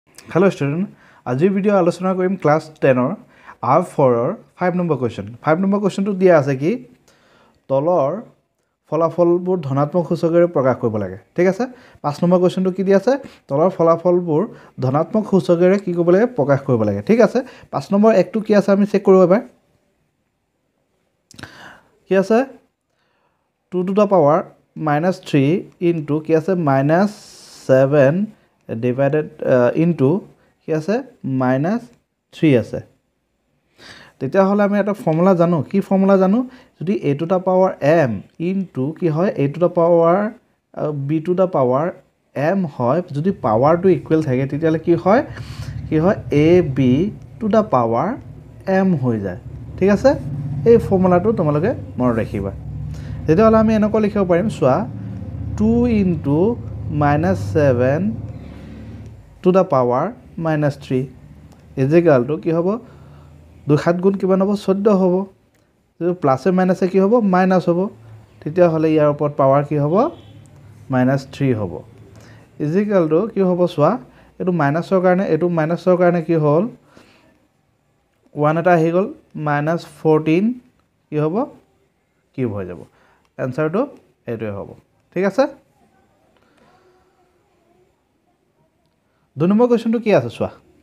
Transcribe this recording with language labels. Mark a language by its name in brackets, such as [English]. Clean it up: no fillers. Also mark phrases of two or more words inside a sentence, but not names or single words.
[English] Hello student, [Assamese] আজিৰ ভিডিও আলোচনা কৰিম ক্লাস 10 ৰ R4 ৰ 5 নম্বৰ কোৱেশ্চন 5 নম্বৰ কোৱেশ্চনটো দিয়া আছে কি তলৰ ফলাফলবোৰ ধনাত্মক সূচকেৰে প্ৰকাশ কৰিব লাগে ঠিক আছে 5 নম্বৰ কোৱেশ্চনটো কি দিয়া আছে তলৰ ফলাফলবোৰ ধনাত্মক সূচকেৰে কি কৰিব লাগে প্ৰকাশ কৰিব লাগে ঠিক আছে 5 নম্বৰ একটো কি আছে আমি চেক কৰিব এবাৰ কি আছে [English] 2 to the power -3 into [Assamese] কি আছে [English] -7 divided into [Assamese] কি আছে -3 আছে তেতিয়া হলে আমি এটা ফৰ্মুলা জানো কি ফৰ্মুলা জানো যদি [English] a to the power m into [Assamese] কি হয় [English] a to the power b to the power m [Assamese] হয় যদি পাৱাৰটো ইকুৱেল থাকে তেতিয়া হলে কি হয় [English] a b to the power m [Assamese] হৈ যায় ঠিক আছে এই ফৰ্মুলাটো তোমালোকে মনত ৰাখিবা তেতিয়া হলে আমি এনেকৈ লিখিব পাৰিম সোৱা [English] 2 into -7 to the power -3 is equal to [Assamese] কি হ'ব 2 7 গুণ কিমান হ'ব 14 হ'ব যদি [English] plus minus [Assamese] কি হ'ব মাইনাস হ'ব তেতিয়া হলে ইয়াৰ ওপৰত পাৱাৰ কি হ'ব -3 হ'ব [English] is equal to [Assamese] কি হ'ব সোৱা এটো মাইনাসৰ কাৰণে কি হ'ল 1 এটা আহি গল -14 কি হ'ব কিউব হৈ যাব এনসাৰটো এটোই হ'ব ঠিক আছে 2 নম্বৰ কোৱেশ্চনটো কি আছে সোৱা